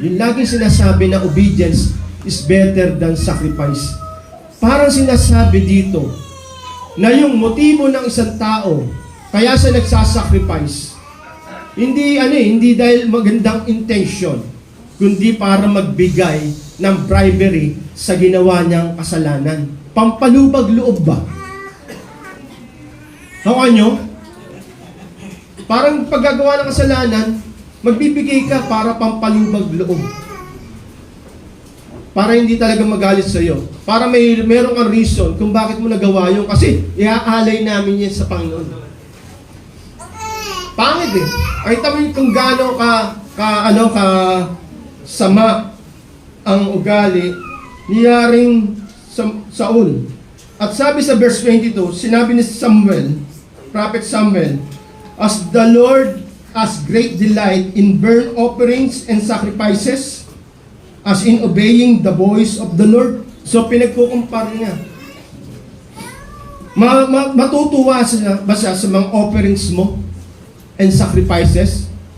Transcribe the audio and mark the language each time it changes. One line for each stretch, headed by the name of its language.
Filipino: Yung laging sinasabi na
English: obedience is better than sacrifice.
Filipino: Parang sinasabi dito na yung motibo ng isang tao kaya siya nagsasacrifice, hindi dahil magandang intention, kundi para magbigay ng bribery sa ginawa niyang kasalanan. Pampalubag loob ba? Hawakan nyo? Parang paggagawa ng kasalanan, magbibigay ka para pampalubag loob. Para hindi talaga magalit sa iyo. Para meron kang reason kung bakit mo nagawa yun. Kasi iaalay namin yan sa Panginoon. Pangit eh. Ay tawin kung gaano ka sama ang ugali niyaring Saul. At sabi sa verse 22, sinabi ni Samuel, Prophet Samuel,
English: As the Lord has great delight in burnt offerings and sacrifices, as in obeying the voice of the Lord.
Filipino: So pinagkukumpara niya. Matutuwa ba siya sa mga offerings mo and sacrifices?